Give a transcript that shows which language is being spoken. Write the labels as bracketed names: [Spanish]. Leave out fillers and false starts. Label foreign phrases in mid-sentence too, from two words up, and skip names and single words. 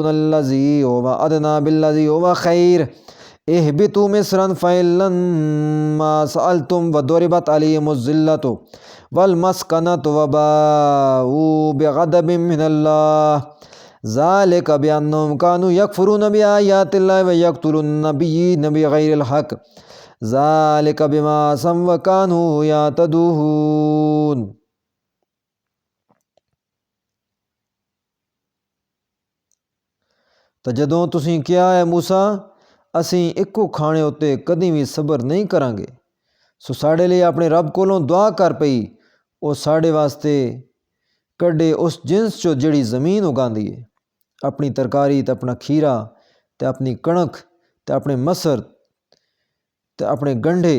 [Arabic] الَّذِي هُوَ أَدْنَىٰ بِالَّذِي هُوَ خَيْرٌ اهْبِطُوا مِصْرًا فَإِن مَّا سَأَلْتُمْ وَضُرِبَتْ عَلَيْهِمُ الذِّلَّةُ وَالْمَسْكَنَةُ وَبَاءُوا بِغَضَبٍ مِّنَ اللَّهِ ذَٰلِكَ بِأَنَّهُمْ كَانُوا يَكْفُرُونَ بِآيَاتِ اللَّهِ وَيَقْتُلُونَ النَّبِيِّينَ بِغَيْرِ الْحَقِّ ذَٰلِكَ بِمَا عَصَوا وَكَانُوا يَعْتَدُونَ۔ [Punjabi] ਤਾਂ ਜਦੋਂ ਤੁਸੀਂ ਕਿਹਾ ਹੈ ਮੂਸਾ ਅਸੀਂ ਇੱਕੋ ਖਾਣੇ ਉੱਤੇ ਕਦੀ ਵੀ ਸਬਰ ਨਹੀਂ ਕਰਾਂਗੇ, ਸੋ ਸਾਡੇ ਲਈ ਆਪਣੇ ਰੱਬ ਕੋਲੋਂ ਦੁਆ ਕਰ ਪਈ ਉਹ ਸਾਡੇ ਵਾਸਤੇ ਕੱਢੇ ਉਸ ਜਿਨਸ 'ਚੋਂ ਜਿਹੜੀ ਜ਼ਮੀਨ ਉਗਾਉਂਦੀ ਹੈ, ਆਪਣੀ ਤਰਕਾਰੀ ਅਤੇ ਆਪਣਾ ਖੀਰਾ ਅਤੇ ਆਪਣੀ ਕਣਕ ਅਤੇ ਆਪਣੇ ਮਸਰ ਅਤੇ ਆਪਣੇ ਗੰਢੇ।